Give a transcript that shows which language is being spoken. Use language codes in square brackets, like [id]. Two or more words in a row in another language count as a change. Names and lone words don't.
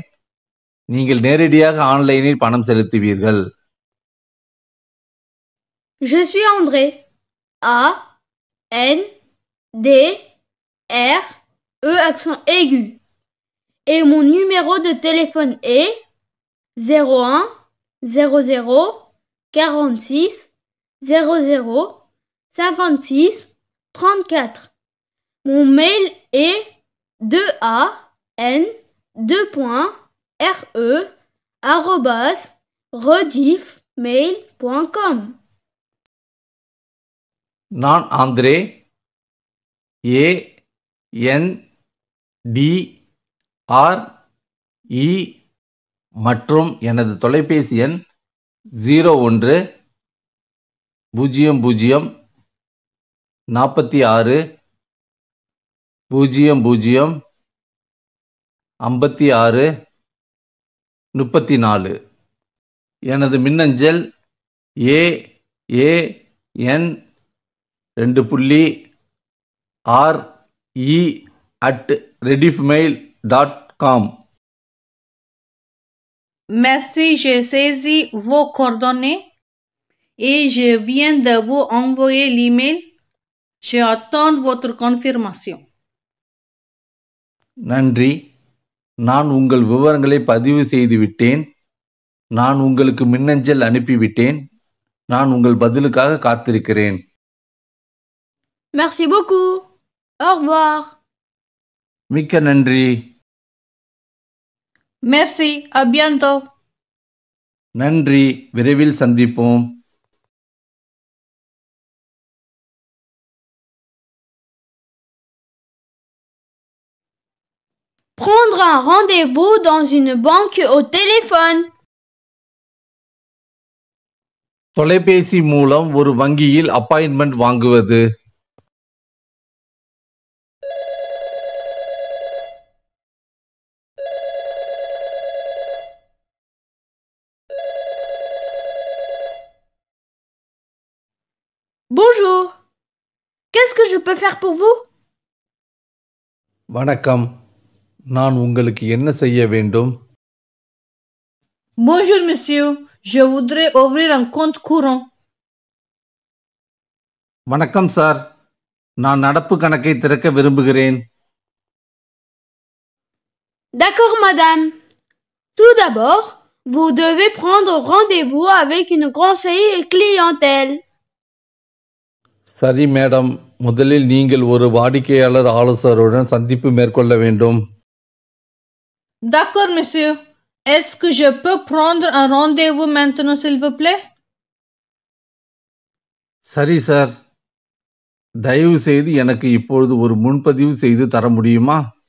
[ta] நீங்கள் நேரடியாக ஆன்லைனில் பணம் செலுத்துவீர்கள். [fr] Je suis André. A N D R E accent aigu. Et mon numéro de téléphone est 01 00 46 00 56 34. Mon mail est 2an2.re@rediffmail.com. [ta] நான் ஆந்திரே, ANDRE மற்றும் எனது தொலைபேசி எண் 01 00 46 00 56 34. எனது மின்னஞ்சல் AAN2RE@rediffmail.com. [fr] Merci, j'ai saisi vos coordonnées et je viens de vous envoyer l'email. Je attends votre confirmation. [ta] நன்றி, நான் உங்கள் விவரங்களை பதிவு செய்துவிட்டேன். நான் உங்களுக்கு மின்னஞ்சல் அனுப்பிவிட்டேன். நான் உங்கள் பதிலுக்காக காத்திருக்கிறேன். [fr] Merci beaucoup. Au revoir. [ta] மிக்க நன்றி. [fr] Merci, à bientôt. [ta] நன்றி, விரைவில் சந்திப்போம். [fr] Prendre un rendez-vous dans une banque au téléphone. [ta] தொலைபேசி மூலம் ஒரு வங்கியில் அப்பாயின்மெண்ட் வாங்குவது. [fr] Bonjour. Qu'est-ce que je peux faire pour vous? [ta] வணக்கம், நான் உங்களுக்கு என்ன செய்ய வேண்டும்? [fr] Bonjour, monsieur. Je voudrais ouvrir un compte courant. [ta] வணக்கம் சார், நான் நடப்பு கணக்கை திறக்க விரும்புகிறேன். [fr] D'accord, madame. Tout d'abord, vous devez prendre rendez-vous avec une conseillère clientèle. [ta] சரி மேடம், முதலில் நீங்கள் ஒரு வாடிக்கையாளர் ஆலோசகருடன் சந்திப்பு மேற்கொள்ள வேண்டும். [fr] D'accord, monsieur. Est-ce que je peux prendre un rendez-vous maintenant, s'il vous plaît? [ta] சரி சார், தயவு செய்து எனக்கு இப்பொழுது ஒரு முன்பதிவு செய்து தர முடியுமா?